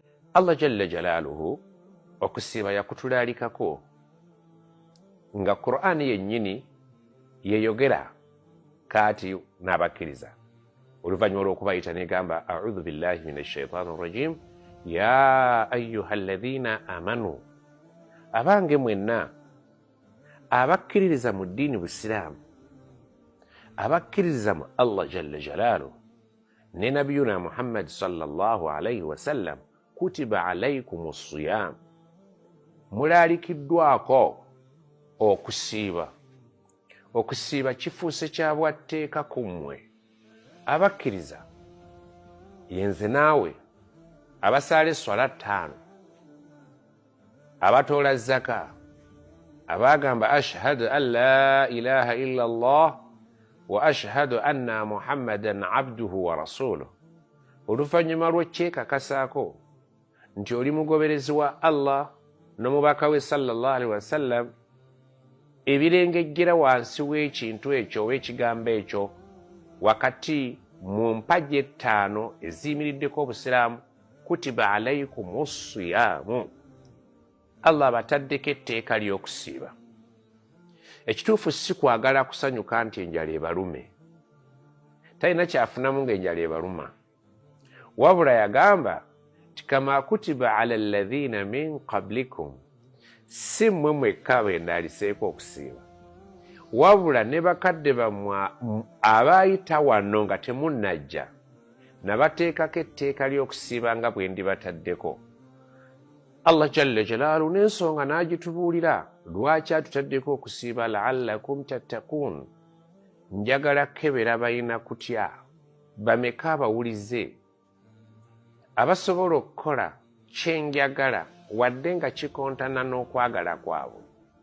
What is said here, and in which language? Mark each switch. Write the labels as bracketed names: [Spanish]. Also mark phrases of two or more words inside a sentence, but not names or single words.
[Ganda] Allah [Arabic] جل جلاله [Ganda] okusiiba yakutulaalikako nga Qur'ani yennyini yeyogera kaati n'abakkiriza oluvannyuma lw'okubayita negamba [Arabic] أعوذ بالله من الشيطان الرجيم يا أيها الذين آمنوا [Ganda] abange mwenna abakkiririza mu ddiini busiraamu abakkiririza mu Allah [Arabic] جل جلاله [Ganda] ne [Arabic] نبينا محمد صلى الله عليه وسلم كتب عليكم الصيام [Ganda] mulaalikiddwako okusiiba kifuuse kya bwatteeka ku mmwe abakkiriza yenze naawe abasaala esswala 5 abatoola zaka abagamba [Arabic] أشهد أن لا إله إلا الله وأشهد أن محمدا عبده ورسوله [Ganda] oluvannyuma lw'okyekakasaako nti oli mugoberezi wa Allah n'omubaka we [Arabic] صلى الله عليه وسلم [Ganda] ebirengejjera wansi w'ekintu ekyo ow'ekigambo ekyo wakati mu mpagi 5 eziyimiriddeko obusiraamu [Arabic] كتب عليكم الصيام [Ganda] Allah abataddeko etteeka ly'okusiiba ekituufu si kwagala kusanyuka nti enjala ebalume talina kyafunamu ng'enjala ebaluma wabula yagamba [Arabic] كما كتب على الذين من قبلكم [Ganda] si mmwe mwekka bendaaliseeko okusiiba wabula ne bakadde bammwe abaayita wano nga temunnajja nabateekako etteeka ly'okusiiba nga bwe ndibataddeko Allah [Arabic] جل جلاله [Ganda] n'ensonga n'agitubuulira lwaki atutaddeko okusiiba [Arabic] لعلكم تتقون [Ganda] njagala kebera balina kutya bameka abawulize abasobola okukola kyenjagala wadde nga kikontana n'okwagala kwabwe